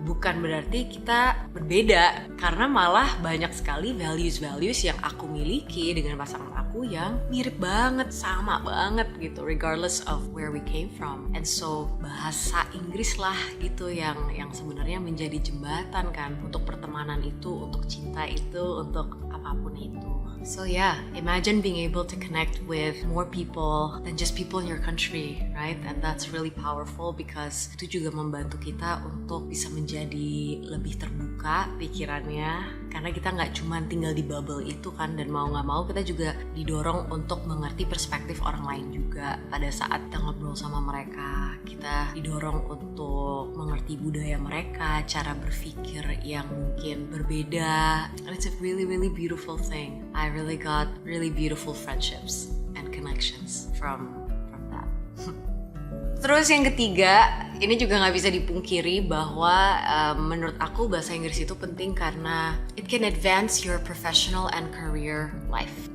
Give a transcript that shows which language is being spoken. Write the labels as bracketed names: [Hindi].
[Indonesian] bukan berarti kita berbeda, karena malah banyak sekali values yang aku miliki dengan pasangan aku yang mirip banget, sama banget gitu, [English] regardless of where we came from. And so [Indonesian] bahasa Inggris lah gitu yang sebenarnya menjadi jembatan kan untuk pertemanan itu, untuk cinta itu, untuk apapun itu. [English] So yeah, imagine being able to connect with more people than just people in your country, right? And that's really powerful because [Indonesian] itu juga membantu kita untuk bisa menjadi lebih terbuka pikirannya, karena kita nggak cuma tinggal di bubble itu kan, dan mau nggak mau kita juga didorong untuk mengerti perspektif orang lain juga. Pada saat kita ngobrol sama mereka, kita didorong untuk mengerti budaya mereka, cara berpikir yang mungkin berbeda. [English] And it's a really beautiful thing. I really got really beautiful friendships and connections from that. [Indonesian] Terus yang ketiga, ini juga nggak bisa dipungkiri bahwa menurut aku bahasa Inggris itu penting karena [English] it can advance your professional and career life.